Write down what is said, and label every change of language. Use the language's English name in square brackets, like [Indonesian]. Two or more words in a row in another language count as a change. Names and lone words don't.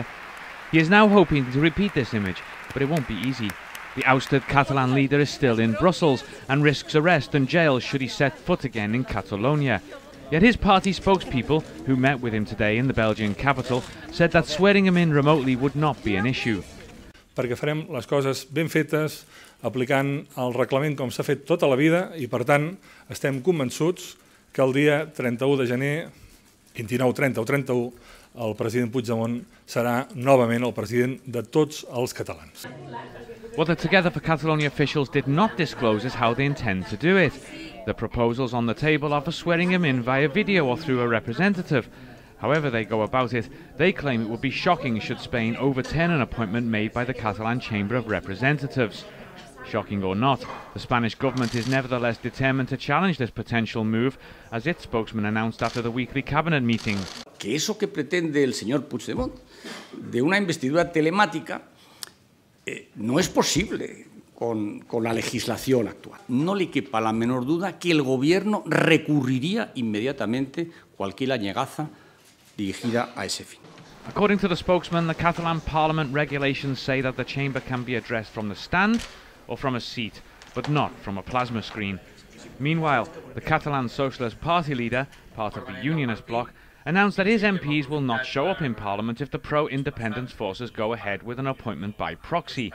[English] He is now hoping to repeat this image, but it won't be easy. The ousted Catalan leader is still in Brussels and risks arrest and jail should he set foot again in Catalonia. Yet his party spokespeople, who met with him today in the Belgian capital, said that swearing him in remotely would not be an issue. [Catalan] Perquè farem les coses ben fetes, aplicant el reglament com s'ha fet tota la vida i, per tant, estem convençuts que el dia 31 de gener, 29, 30 o 31, el president Puigdemont serà novament el president de tots els catalans. [English] What the Together for Catalonia officials did not disclose is how they intend to do it. The proposals on the table are for swearing him in via video or through a representative. However they go about it, they claim it would be shocking should Spain overturn an appointment made by the Catalan Chamber of Representatives. Shocking or not, the Spanish government is nevertheless determined to challenge this potential move, as its spokesman announced after the weekly cabinet meeting. [Spanish] Que eso que pretende el señor Puigdemont de una investidura telemática no es posible con la legislación actual. No le quepa la menor duda que el gobierno recurriría inmediatamente cualquier añegaza dirigida a ese fin. [English] According to the spokesman, the Catalan Parliament regulations say that the chamber can be addressed from the stand or from a seat, but not from a plasma screen. Meanwhile, the Catalan Socialist Party leader, part of the Unionist bloc, announced that his MPs will not show up in Parliament if the pro-independence forces go ahead with an appointment by proxy.